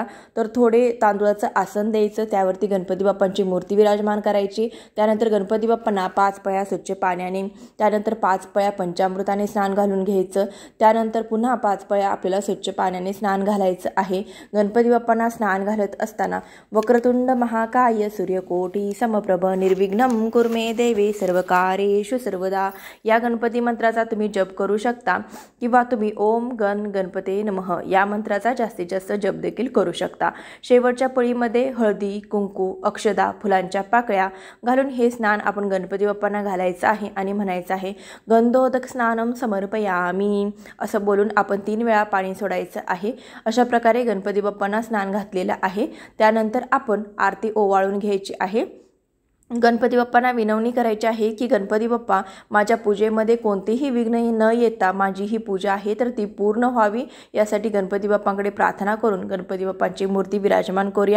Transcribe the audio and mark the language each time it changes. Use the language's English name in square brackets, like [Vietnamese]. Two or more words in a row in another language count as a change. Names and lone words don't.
[Marathi] तर थोडे तांदूळाचं आसन द्यायचं, त्यावरती गणपती बाप्पांची मूर्ती विराजमान करायची। त्यानंतर गणपती बाप्पांना 5 पळ्या स्वच्छ पाण्याने, त्यानंतर 5 पळ्या पंचामृताने स्नान घालून घ्यायचं। त्यानंतर पुन्हा 5 पळ्या आपल्याला स्वच्छ पाण्याने स्नान घालायचं आहे। गणपती बाप्पांना स्नान घालत असताना [Sanskrit] वक्रतुंड महाकाय सूर्यकोटी समप्रभ निर्विघ्नं कुर्मे देवी सर्वकार्येषु सर्वदा [Marathi] या गणपती मंत्राचा तुम्ही जप करू शकता, किंवा तुम्ही [Sanskrit] ओम गण गणपते नमः [Marathi] या मंत्राचा जास्तीत जास्त जप देखील करू शकता। शेवटच्या पळीमध्ये हळदी कुंकू, अक्षता, फुलांच्या पाकळ्या घालून हे स्नान आपण गणपती बाप्पांना घालायचं आहे आणि म्हणायचं आहे [Sanskrit] गंधोदक स्नानम समर्पयामी [Marathi] असं बोलून आपण 3 वेळा पाणी सोडायचं आहे। अशा प्रकारे गणपती बाप्पांना स्नान घातलेलं आहे। त्यानंतर आपण आरती ओवाळून घ्यायची आहे। गणपती बाप्पांना विनवणी करायची आहे की गणपती बाप्पा, माझ्या पूजेमध्ये कोणतेही विघ्न न येता माझी ही पूजा आहे तर ती पूर्ण व्हावी, यासाठी गणपती बाप्पांकडे प्रार्थना करून गणपती बाप्पांची मूर्ती विराजमान करूया।